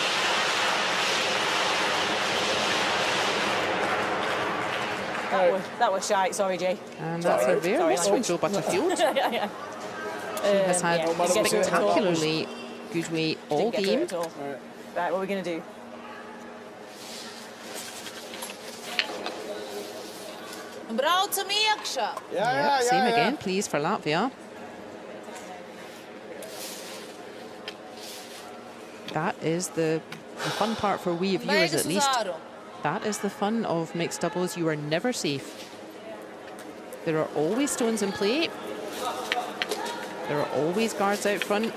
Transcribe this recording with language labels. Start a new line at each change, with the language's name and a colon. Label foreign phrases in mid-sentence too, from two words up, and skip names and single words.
English: That was shite, sorry, Jay. And that's a rare miss from Joe Butterfield. She Yeah. has had yeah, didn't get to it at all. spectacularly good way all Didn't get to it game. at all. Right, what are we going to do?
Latvian: Braucam iekšā.
English: Yeah, Same again, please, for Latvia. That is the fun part for we viewers, at
Latvian: Beigas uz
English: least.
Latvian: āru.
English: That is the fun of mixed doubles. You are never safe. There are always stones in play. There are always guards out front.